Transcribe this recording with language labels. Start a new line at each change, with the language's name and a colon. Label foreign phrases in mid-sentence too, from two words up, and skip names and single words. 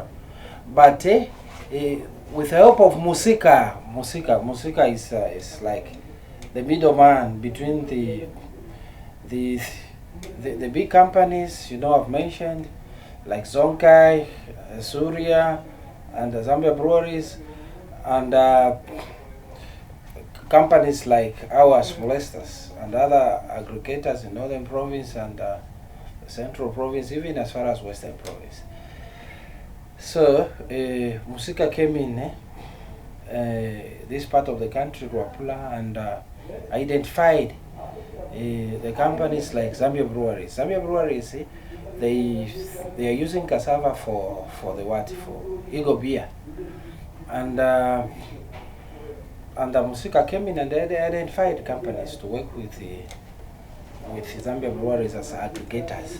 English: But with the help of Musika is like the middleman between the big companies, I've mentioned, like Zonkai, Surya, and the Zambia breweries, and companies like ours, molesters, and other aggregators in Northern Province and the Central Province, even as far as Western Province. So, Musika came in this part of the country, Luapula, and identified the companies like Zambia breweries. Zambia breweries, they are using cassava for the what? For Eagle beer. And Musika came in and they identified companies to work with Zambia breweries as aggregators.